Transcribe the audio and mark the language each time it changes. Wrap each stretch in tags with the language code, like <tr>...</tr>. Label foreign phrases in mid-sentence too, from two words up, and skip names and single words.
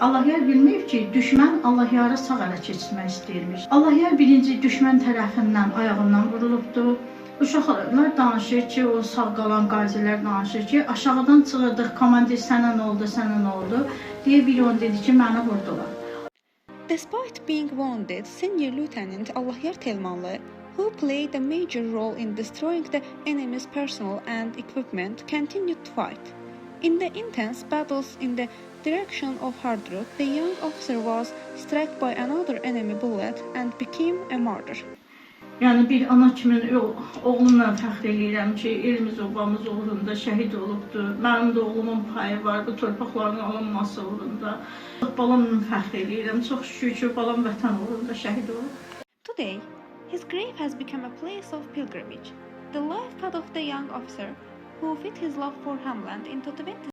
<az>Allahyar bilməyib ki, düşmən Allahyara sağ ələ keçirmək istəyirmiş. Allahyar birinci düşmən tərəfindən ayağından vurulubdu. Uşaqlar danışır ki, o sağ qalan qazilər danışır ki, aşağıdan çıxırdıq, komandir sənə nə oldu, sənə nə oldu deyə biri onu dedi ki, məni vurdular.</az> <en>Despite being wounded, Senior Lieutenant Allahyar Telmanlı, who played a major role in destroying the enemy's personnel and equipment, continued to fight. In the intense battles in the direction of Hardruk, the young officer was struck by another enemy bullet and became a martyr.</en> <az>Yəni bir ana kimi oğlumla fəxr edirəm ki, elimiz obamız uğrunda şəhid olubdur. Mənim də oğlumun payı var bu torpaqların alınması uğrunda. Balamla fəxr edirəm. Çox şükür ki, balam vətən uğrunda şəhid olub.</az> <en>Today, his grave has become a place of pilgrimage. The life path of the young officer, who fit his love for homeland into 20</en>